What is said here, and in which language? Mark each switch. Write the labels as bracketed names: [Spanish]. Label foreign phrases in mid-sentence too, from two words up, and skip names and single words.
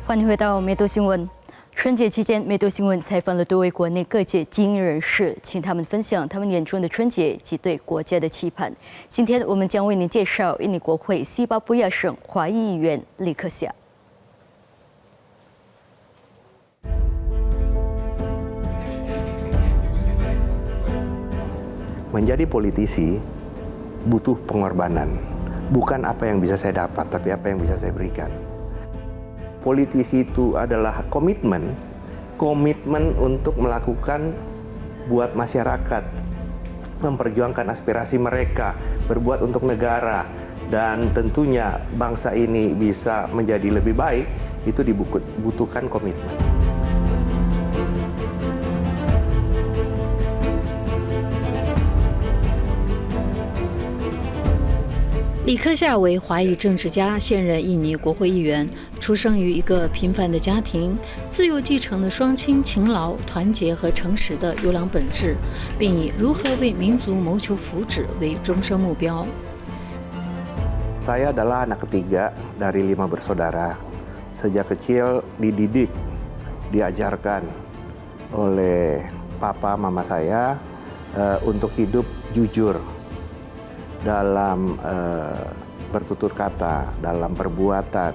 [Chinese] 欢迎回到梅多新闻。春节期间，梅多新闻采访了多位国内各界精英人士，请他们分享他们眼中的春节及对国家的期盼。今天我们将为您介绍印尼国会西巴布亚省华裔议员李克夏。 [Indonesian] Menjadi politisi butuh pengorbanan. Bukan apa yang bisa saya dapat, tapi apa yang bisa saya berikan. Politisi itu adalah komitmen untuk melakukan buat masyarakat, memperjuangkan aspirasi mereka, berbuat untuk negara, dan tentunya bangsa ini bisa menjadi lebih baik, itu dibutuhkan komitmen. [Chinese] 李克夏为华裔政治家，现任印尼国会议员，出生于一个平凡的家庭，自幼继承了双亲勤劳、团结和诚实的优良本质，并以如何为民族谋求福祉为终生目标。 [Indonesian] Saya adalah anak ketiga dari 5 bersaudara. Sejak kecil dididik, diajarkan oleh papa mama saya untuk hidup jujur dalam bertutur kata, dalam perbuatan.